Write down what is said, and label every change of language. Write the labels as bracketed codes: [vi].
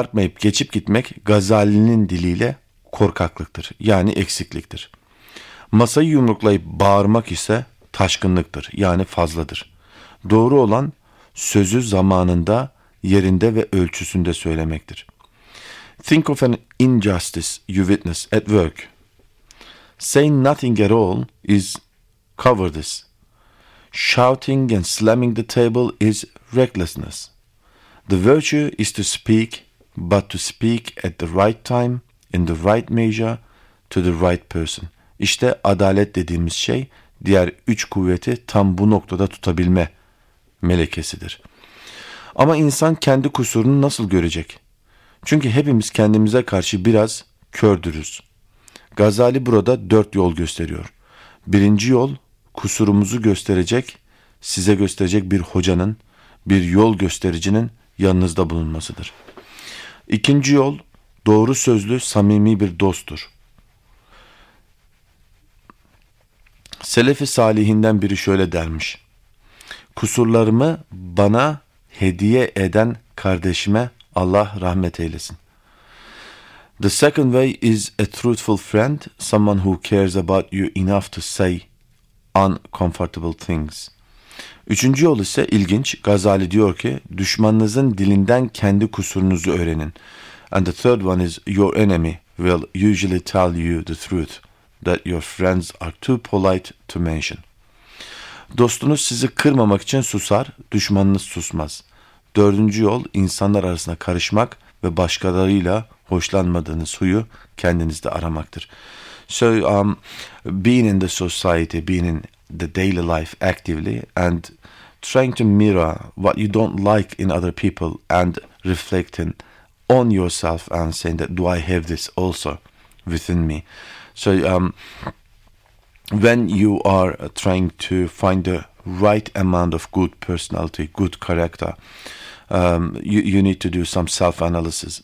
[tr] Abartmayıp geçip gitmek Gazali'nin diliyle korkaklıktır, yani eksikliktir. Masayı yumruklayıp bağırmak ise taşkınlıktır, yani fazladır. Doğru olan sözü zamanında, yerinde ve ölçüsünde söylemektir. [en] Think of an injustice you witness at work. Saying nothing at all is cowardice. Shouting and slamming the table is recklessness. The virtue is to speak, but to speak at the right time, in the right measure, to the right person. [tr] İşte adalet dediğimiz şey, diğer üç kuvveti tam bu noktada tutabilme melekesidir. Ama insan kendi kusurunu nasıl görecek? Çünkü hepimiz kendimize karşı biraz kördürüz. Gazali burada dört yol gösteriyor. Birinci yol, kusurumuzu gösterecek, size gösterecek bir hocanın, bir yol göstericinin yanınızda bulunmasıdır. İkinci yol, doğru sözlü, samimi bir dosttur. Selefi Salihinden biri şöyle dermiş: kusurlarımı bana hediye eden kardeşime Allah rahmet eylesin. [en] The second way is a truthful friend, someone who cares about you enough to say uncomfortable things. [tr] Üçüncü yol ise ilginç. Gazali diyor ki, düşmanınızın dilinden kendi kusurunuzu öğrenin. [en] And the third one is, your enemy will usually tell you the truth that your friends are too polite to mention. [tr] Dostunuz sizi kırmamak için susar, düşmanınız susmaz. Dördüncü yol, insanlar arasına karışmak ve başkalarıyla hoşlanmadığınız huyu kendinizde aramaktır. [en] So, being in the society, being in the daily life actively and trying to mirror what you don't like in other people and reflecting on yourself and saying that, do I have this also within me? So, when you are trying to find the right amount of good personality, good character, you need to do some self-analysis.